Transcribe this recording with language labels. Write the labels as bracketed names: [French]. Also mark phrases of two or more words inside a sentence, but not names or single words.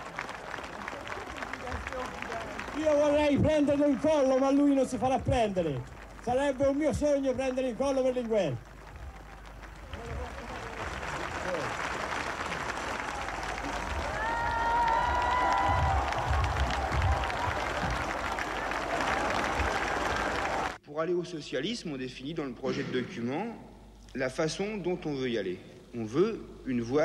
[Italian] Io vorrei prenderlo in collo, ma lui non si farà prendere. Sarebbe un mio sogno prendere in collo Berlinguer. [French] Pour aller au socialisme, on définit dans le projet de document la façon dont on veut y aller.